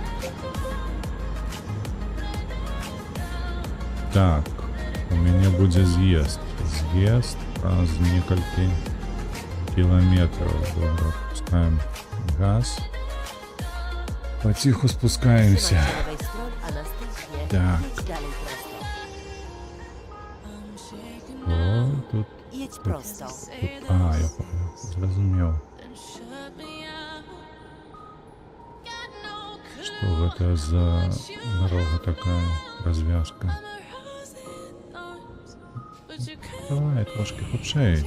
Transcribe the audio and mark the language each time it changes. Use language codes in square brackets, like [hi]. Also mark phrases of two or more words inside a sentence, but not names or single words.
[ru] Так, у меня будет съезд. Съезд раз в несколько километров. Dobra, опускаем газ. Потиху спускаемся. [pl] Trzymaj się lewej strony, a następnie Tak. jedź dalej prosto. [ru] О, тут, [pl] Jedź prosto. [ru] тут... А, я понял. Зрозумел. Что это за дорога такая, развязка? Давай, трошки худшей.